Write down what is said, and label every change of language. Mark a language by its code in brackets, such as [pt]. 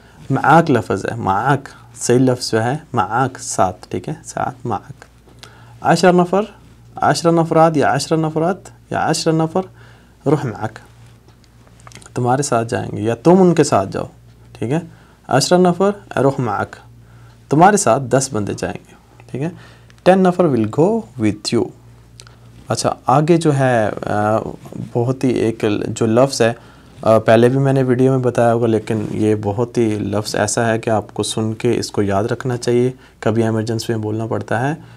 [ur] معاک لفظ ہے, معاک صحیح لفظ جو ہے معاک ساتھ, ٹھیک ہے ساتھ معاک. 10 نفر 10 نفرات یا 10 نفرات یا [ar] 10 نفر روح معاک, [ur] تمہارے ساتھ جائیں گے یا تم ان کے ساتھ جاؤ. ٹھیک ہے [ar] 10 نفر روح معاک, [ur] تمہارے ساتھ 10 بندے جائیں گے. ٹھیک ہے [en] 10 نفر will go with you. [ur] اچھا آگے جو ہے بہت ہی ایک جو لفظ ہے, پہلے بھی میں نے ویڈیو میں بتایا ہوگا, لیکن یہ بہت ہی لفظ ایسا ہے کہ آپ کو سن کے اس کو یاد رکھنا چاہیے, کبھی ایمرجنسی میں بولنا پڑتا ہے.